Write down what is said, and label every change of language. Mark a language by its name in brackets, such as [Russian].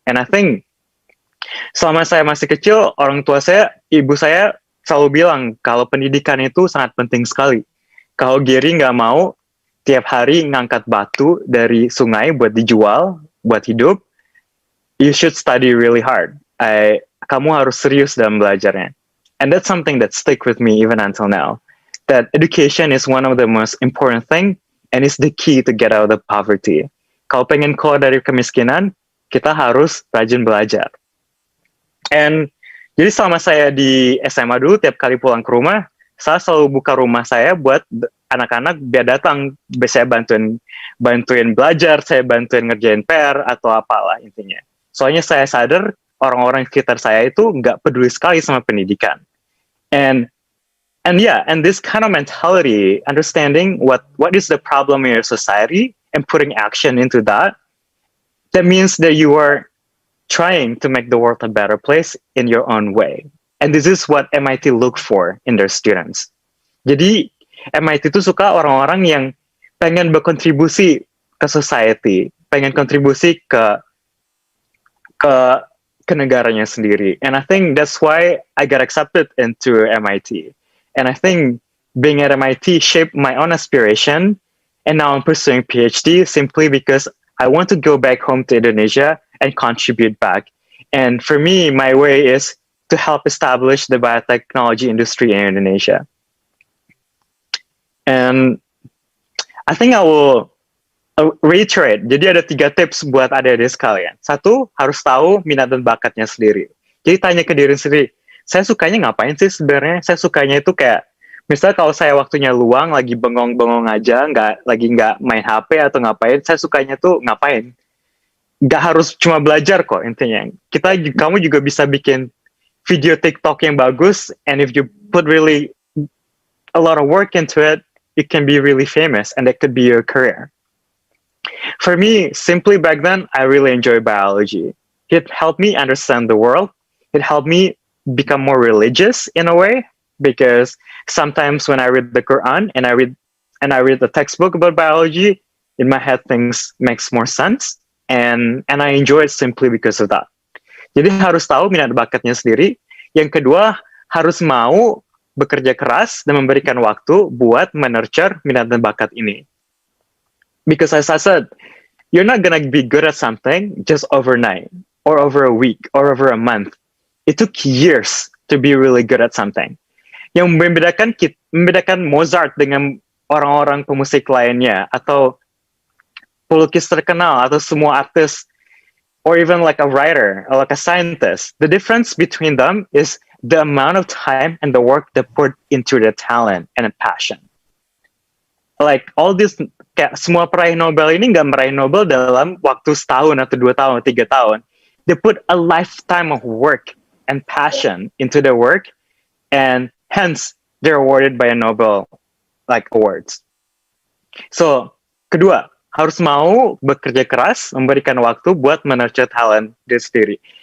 [English] And I think [Indonesian] selama saya masih kecil, ibu saya selalu bilang kalau pendidikan itu sangat penting sekali. Kalau Gary nggak mau tiap hari ngangkat batu dari sungai buat dijual, buat hidup, [English] you should study really hard. [Indonesian] Kamu harus serius dalam belajarnya. [English] And that's something that stick with me even until now. That education is one of the most important thing and is the key to get out of the poverty. [Indonesian] Kalau pengen keluar dari kemiskinan, kita harus rajin belajar. And jadi selama saya di SMA dulu, tiap kali pulang ke rumah, saya selalu buka rumah saya buat anak-anak biar datang, saya bantuin belajar, saya bantuin ngerjain PR atau apalah intinya. Soalnya saya sadar orang-orang sekitar saya itu nggak peduli sekali sama pendidikan. [English] And this kind of mentality, understanding what is the problem in your society and putting action into that means that you are trying to make the world a better place in your own way. And this is what MIT look for in their students. [Indonesian] Jadi MIT itu suka orang-orang yang pengen berkontribusi ke society, pengen kontribusi ke negaranya sendiri. [English] And I think that's why I got accepted into MIT. And I think being at MIT shaped my own aspiration. And now I'm pursuing PhD simply because I want to go back home to Indonesia and contribute back. And for me, my way is to help establish the biotechnology industry in Indonesia. And I think I will reiterate. [Indonesian] Jadi ada 3 tips buat adik-adik sekalian. 1, harus tahu minat dan bakatnya sendiri. Jadi tanya ke diri sendiri, saya sukanya ngapain sih sebenarnya? Saya sukanya itu kayak, misalnya kalau saya waktunya luang, lagi bengong-bengong aja, nggak main HP atau ngapain, saya sukanya tuh ngapain? Nggak harus cuma belajar kok intinya. Kamu juga bisa bikin video TikTok yang bagus, [English] and if you put really a lot of work into it, you can be really famous, and that could be your career. For me, simply back then, I really enjoyed biology. It helped me understand the world. It helped me become more religious in a way, because sometimes when I read the Quran and I read the textbook about biology, in my head things makes more sense, and I enjoy it simply because of that. [Indonesian] Jadi harus tahu minat bakatnya sendiri. Yang kedua, harus mau bekerja keras dan memberikan waktu buat menurture minat dan bakat ini. [English] Because as I said, you're not gonna be good at something just overnight, or over a week, or over a month. It took years to be really good at something. [Indonesian] Yang membedakan Mozart dengan orang-orang pemusik lainnya, atau pelukis terkenal, atau semua artis, [English] or even like a writer, or like a scientist. The difference between them is the amount of time and the work they put into their talent and passion. Like all this, [Indonesian] kayak semua peraih Nobel ini nggak meraih Nobel dalam waktu setahun atau 2 tahun, 3 tahun. [English] They put a lifetime of work and passion into their work, and hence they're awarded by a Nobel like awards. [Indonesian] So, kedua, harus mau bekerja keras, memberikan waktu buat menurture talent diri sendiri.